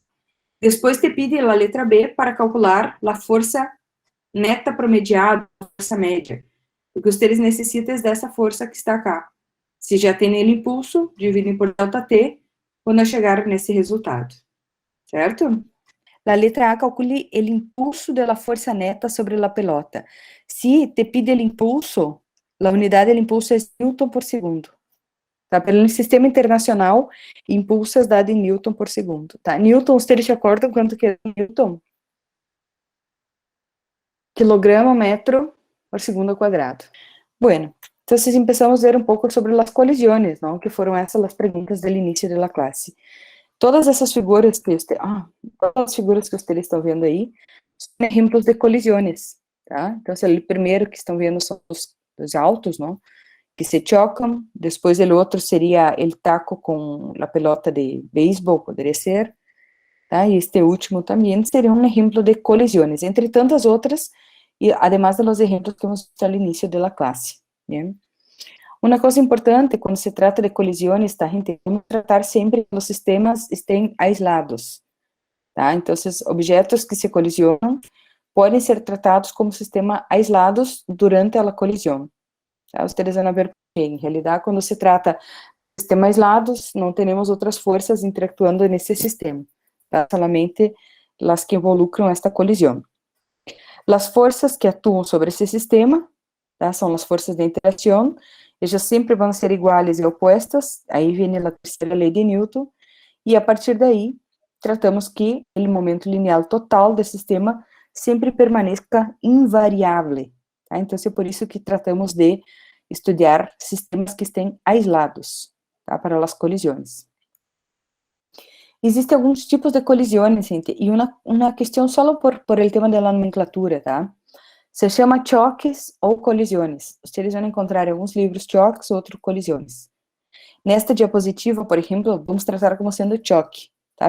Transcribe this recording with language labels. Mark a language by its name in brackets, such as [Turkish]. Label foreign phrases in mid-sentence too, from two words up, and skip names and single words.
[Portuguese] Depois [Spanish] te pide [Portuguese] a letra B para calcular a força neta promediada, a força média. O que vocês necessitam é dessa força que está cá. Se já tem o impulso, dividem por delta T, quando chegar nesse resultado. Certo? [Spanish] La letra [Portuguese] A calcule o impulso da força neta sobre a pelota. Se [Spanish] te pide [Portuguese] o impulso, a unidade do impulso é Newton por segundo. Tá? Pelo sistema internacional, impulso é dado em Newton por segundo. Tá? Newton, vocês se acordam quanto que é Newton? Quilograma metro por segundo quadrado. [Spanish] Bueno, entonces empezamos a ver un poco sobre las colisiones, ¿no? Que fueron esas las preguntas del inicio de la clase. [Portuguese] Todas essas figuras que todas as figuras que vocês estão vendo aí são exemplos de colisiones, tá? Então, o primeiro que estão vendo são os autos, não? Que se chocam. Depois, o outro seria o taco com a pelota de beisebol, poderia ser, tá? E este último também seria um exemplo de colisiones, entre tantas outras, e [Spanish] además de los ejemplos que hemos visto al inicio de la clase, ¿bien? Una cosa importante [Portuguese] quando se trata de colisiones, tá, gente? Vamos tratar sempre que os sistemas [Spanish] estén aislados, [Portuguese] tá? Então, objetos que se colisionam podem ser tratados como sistemas aislados durante a colisão, tá? Vocês vão ver que, em realidade, quando se trata de sistemas aislados, não temos outras forças interactuando nesse sistema, tá? Solamente as que involucram esta colisão. As forças que atuam sobre esse sistema, tá, são as forças de interação, elas sempre vão ser iguais e opostas, aí vem a terceira lei de Newton, e a partir daí, tratamos que o momento linear total do sistema sempre permaneça invariável, tá? Então, é por isso que tratamos de estudar sistemas que [Spanish] estén aislados, [Portuguese] tá, para as colisões. Existem alguns tipos de colisiones, gente, e uma questão só [Spanish] por el tema [Portuguese] da nomenclatura, tá? Se chama choques ou colisiones. Vocês vão encontrar em alguns livros choques, outros colisiones. Nesta diapositiva, por exemplo, vamos tratar como sendo choque, tá?